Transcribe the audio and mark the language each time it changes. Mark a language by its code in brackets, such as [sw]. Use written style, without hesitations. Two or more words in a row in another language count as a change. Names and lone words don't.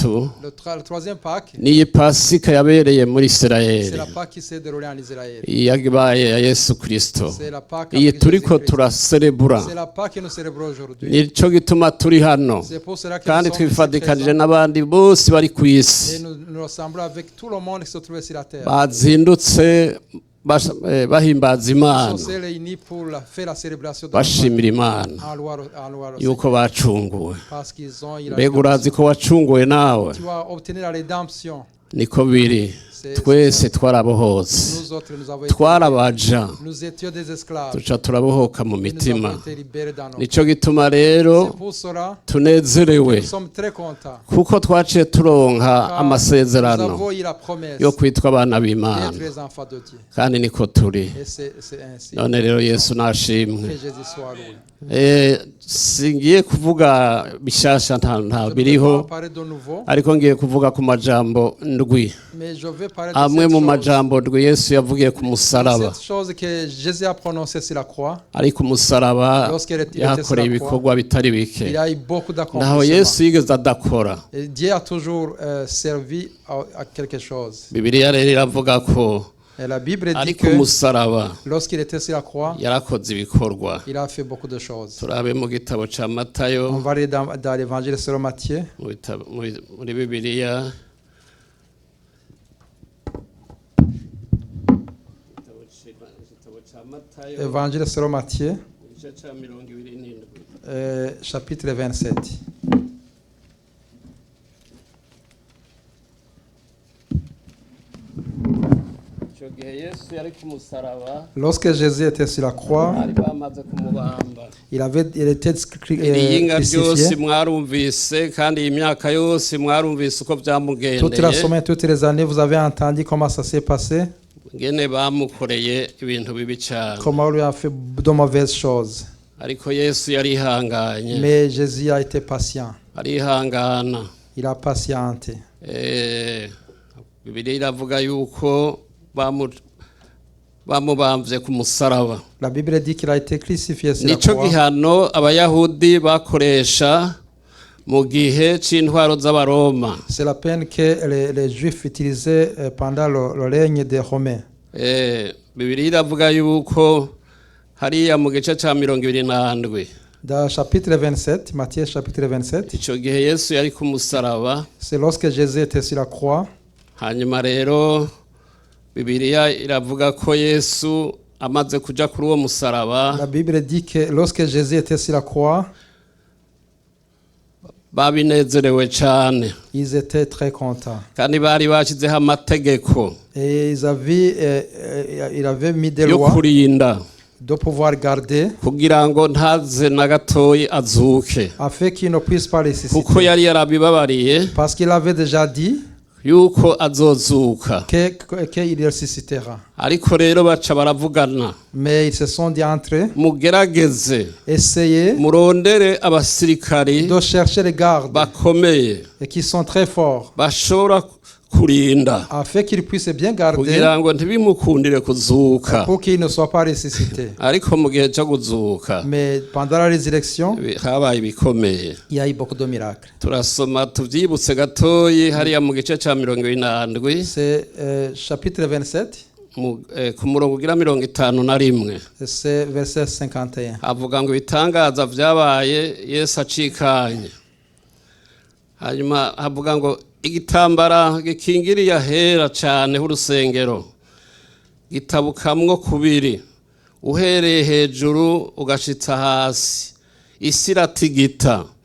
[fr] Le troisième Pâque, [rn] niyi pasika yabereye muri [fr] c'est [rn] isirayeli [fr] la Pâque qui s'est déroulée en Israël. [rn] yabaye ya yesu kirisito [fr] C'est la Pâque [rn] iyi [fr] avec [rn] turiko [fr] Jésus-Christ. [rn] turaserebura [fr] C'est la Pâque que nous célébrons aujourd'hui. [rn] nico gituma turi hano [fr] C'est pour cela que [rn] kandi [fr] nous sommes ici [rn] twifadikanije [fr] présents. [rn] n'abandi bose bari ku [fr] Et [rn] isi [fr] nous ressemblons avec tout le monde qui se trouve sur la terre. [rn] bazindutse bahimbaza [fr] Ils [rn] imana [fr] sont réunis pour faire la célébration de la [rn] bashimira imana [fr] Pâque en louant le [rn] yuko [fr] Seigneur. [rn] bacunguwe [fr] Parce qu'ils ont eu la [rn] mbega urazi [fr] rédemption. [rn] ko wacunguwe nawe [fr] Tu vas obtenir la rédemption. [rn] niko biri twese twarabohotse [fr] Nous autres, nous avons été, [rn] twarabaja [fr] nous étions des esclaves. [rn] duca turabohoka mu [fr] Et nous [rn] mitima [fr] avons été libérés dans nos [rn] nico gituma rero [fr] C'est pour cela [rn] tunezerewe [fr] nous sommes très contents. [rn] kuko twaciye turonka [fr] Car nous [rn] amasezerano [fr] avons eu la promesse [rn] yo kwitwa abana b'imana [fr] d'être les enfants de Dieu. [rn] kandi niko turi [fr] Et c'est ainsi [rn] none rero yesu nashimwe [fr] que Jésus soit loué. [rn] singiye kuvuga bishasha nta [fr] Je ne vais [rn] biriho [fr] pas parler de nouveau, [rn] ariko ngiye kuvuga ku majambo ndwi [fr] mais je vais parler de [rn] amwe [fr] cette [rn] mu [fr] chose. [rn] majambo ndwi yesu yavugiye ku musaraba [fr] Cette chose que Jésus a prononcée sur la croix, [rn] ari ku musaraba [fr] Lorsqu'il était [rn] yahakoreye [fr] sur la [rn] ibikorwa bitari bike [fr] il a eu beaucoup [rn] naho [fr] d'accomplissements. [rn] yesu yigeze adakora [fr] Et Dieu a toujours servi à quelque chose. [rn] bibiliya rero iravuga ko [fr] Et la Bible [rn] ari [fr] dit [rn] ku [fr] que [rn] musaraba [fr] lorsqu'il était sur la croix, [rn] yarakoze ibikorwa [fr] il a fait beaucoup de choses. [rn] turabe mu gitabo ca matayo [fr] On va aller dans l'évangile selon Matthieu. [rn] muri bibiliya igitabo ca matayo [fr] Évangile selon Matthieu, [rn] igice ca 27 [fr] chapitre 27. [rn] icyo gihe yesu yari ku musaraba [fr] Lorsque Jésus était sur la croix, [rn] bari bamaze kumubamba [fr] il était [rn] ibiyinga byose [fr] crucifié. [rn] mwarumvise kandi iyi myaka yose mwarumvise uko [fr] Toute la [rn] byamugendeye [fr] semaine, toutes les années, vous avez entendu comment ça s'est passé, [rn] ngene bamukoreye ibintu bibi cyane [fr] comment on lui a fait de mauvaises choses. [rn] ariko yesu yarihanganye [fr] Mais Jésus a été patient. [rn] arihangana [fr] Il a patienté. [rn] bibiliya iravuga yuko bamubambye ku musaraba [fr] La Bible dit qu'il a été crucifié sur la [rn] nico [fr] croix. [rn] gihano abayahudi bakoresha mu gihe c'intwaro z'abaroma [fr] C'est la peine que les Juifs utilisaient pendant le règne des Romains. [rn] bibiliya iravuga yuko hariya mu gice ca 27 [fr] Dans chapitre 27, Matthieu chapitre 27, [rn] ico gihe yesu yari ku musaraba [fr] c'est lorsque Jésus était sur la croix. [rn] hanyuma rero bibiliya iravuga ko yesu amaze kuja kuri uwo musaraba [fr] La Bible dit que lorsque Jésus était sur la croix, [rn] babinezerewe cane [fr] ils étaient très contents. [rn] kandi bari bashizeho amategeko [fr] Et ils avaient mis des [rn] yo [fr] lois [rn] kurinda [fr] de pouvoir garder [rn] kugira ngo ntaze na gatoyi azuke [fr] afin qu'ils ne puissent pas les [rn] kuko [fr] susciter. [rn] yari yarabibabariye [fr] Parce qu'il avait déjà dit [rn] yuko azozuka [fr] qu'il ressuscitera. [rn] ariko rero baca baravugana [fr] Mais ils se sont dit entre eux, [rn] mugerageze [fr] essayez [rn] murondere abasirikari [fr] de chercher les gardes [rn] bakomeye [fr] et qui sont très forts [rn] bashobora kurinda [fr] afin qu'ils puissent bien garder [rn] kugira ngo ntibimukundire kuzuka [fr] pour qu'ils ne soient pas ressuscités. [rn] ariko mu gihe cyo kuzuka [fr] Mais pendant la résurrection, [rn] habaye ibikomeye [fr] il y a eu beaucoup de miracles. [rn] turasoma tuvyibutse gatoyi hariya mu gice ca 27 [fr] C'est chapitre 27, [rn] ku murongo ugira 51 [fr] c'est verset 51. [rn] avuga ngo ibitangaza vyabaye yesu acikanye hanyuma havuga ngo igitambara gikingiriye ahera cane h'urusengero gitabukamwo kubiri uhereye hejuru ugashitsa hasi, isi iratigita,